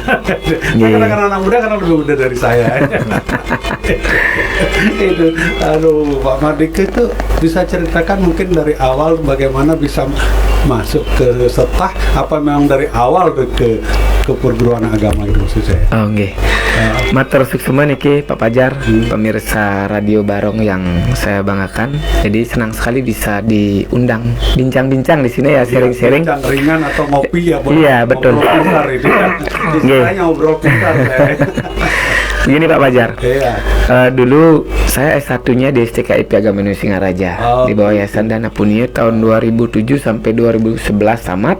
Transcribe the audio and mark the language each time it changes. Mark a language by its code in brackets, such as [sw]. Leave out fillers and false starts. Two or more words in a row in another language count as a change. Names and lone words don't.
[id] Karena anak muda karena lebih muda dari saya. Itu, aduh, Pak Mardike itu bisa ceritakan mungkin dari awal bagaimana bisa masuk ke setah, apa memang dari awal ke perguruan agama itu maksud saya? Oh, [ban] nggih. Matur suksema niki [id] Pak Fajar, pemirsa Radio Barong yang saya banggakan. Jadi senang sekali bisa diundang bincang-bincang di sini ya, sharing-sharing. Bincang ringan atau ngopi ya, Iya, betul. Ngobrol pintar itu kan. Istilahnya ngobrol pintar. Begini Pak Fajar, Iya. dulu saya S1-nya di STKIP Agama Indonesia Singaraja di bawah Yayasan Dana Punia tahun 2007 sampai 2011 tamat.